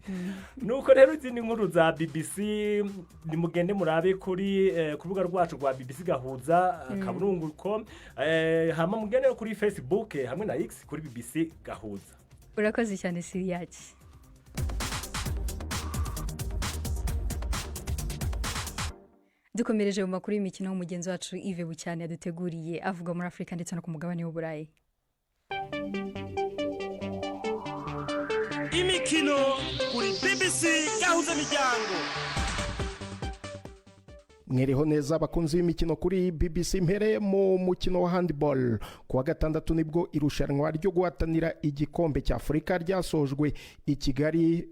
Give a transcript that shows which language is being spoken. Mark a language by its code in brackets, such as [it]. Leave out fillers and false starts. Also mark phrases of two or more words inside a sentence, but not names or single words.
[rw] Nuko rero izindi nkuru za BBC nimugende murabe kuri kurubuga rwacu rwa BBC Gahuza kaburungu.com hama mugende kuri Facebook hamwe na X kuri BBC Gahuza. Urakoze cyane Siriyaki. Dukomereje mu makuru y'imikino umugenzi wacu Yves Bucyane yaduteguriye avuga muri Afrika ndetse no ku mugabane w'Uburayi. Imikino kuri BBC Gahuza Miryango. Mwereho neza abakunzi b'imikino kuri BBC mpere mu mukino wa handball kuwa gatandatu nibwo irushanwa ryo guhatanira igikombe cya Afrika ryasojwe i Kigali.